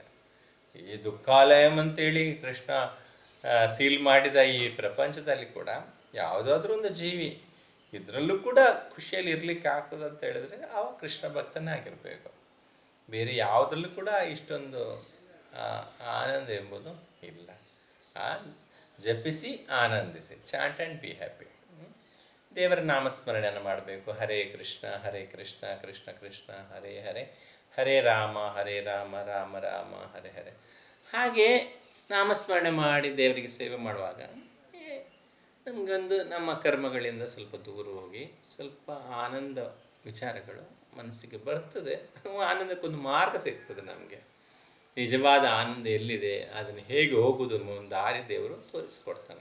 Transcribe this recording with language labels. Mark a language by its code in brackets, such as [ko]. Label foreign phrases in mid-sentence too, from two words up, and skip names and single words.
[kn] ಈ ದುಃಖಾಲಯಂ ಅಂತೇಳಿ ಕೃಷ್ಣ ಸೀಲ್ ಮಾಡಿದ ಈ ಪ್ರಪಂಚದಲ್ಲಿ ಕೂಡ ಯಾವುದಾದ್ರೂ ಒಂದು ಜೀವಿ ಇದರಲ್ಲೂ ಕೂಡ ಖುಷಿಯಲ್ಲಿ ಇರಲಿಕ್ಕೆ ಆಗ್ತದೆ ಅಂತ ಹೇಳಿದ್ರೆ ಅವ ಕೃಷ್ಣ ಭಕ್ತನೇ ಆಗಿರಬೇಕು. ಬೇರೆ ಯಾವುದರಲ್ಲೂ ಕೂಡ ಇಷ್ಟೊಂದು ಆನಂದ ಎಂಬುದು ಇಲ್ಲ. ಜಪಿಸಿ ಆನಂದಿಸಿ, [en] chant and be happy. [kn] ದೇವರ ನಾಮಸ್ಮರಣೆಯನ್ನು ಮಾಡಬೇಕು. ಹರೇ ಕೃಷ್ಣ ಕೃಷ್ಣ ಕೃಷ್ಣ ಹರೇ ಹರೇ, ಹರೇ ರಾಮ ರಾಮ ರಾಮ ಹರೇ ಹರೇ. ಹಾಗೆ ನಾಮಸ್ಮರಣೆ ಮಾಡಿ ದೇವರಿಗೆ ಸೇವೆ ಮಾಡುವಾಗ ನಮಗೊಂದು ನಮ್ಮ ಕರ್ಮಗಳಿಂದ ಸ್ವಲ್ಪ ದೂರ ಹೋಗಿ ಸ್ವಲ್ಪ ಆನಂದ ವಿಚಾರಗಳು ಮನಸ್ಸಿಗೆ ಬರ್ತದೆ. ಆನಂದಕ್ಕೊಂದು ಮಾರ್ಗ ಸಿಗ್ತದೆ ನಮಗೆ. ನಿಜವಾದ ಆನಂದ ಎಲ್ಲಿದೆ, ಅದನ್ನು ಹೇಗೆ ಹೋಗುವುದು ಅನ್ನೋ ಒಂದು ದಾರಿ ದೇವರು ತೋರಿಸ್ಕೊಡ್ತಾನೆ.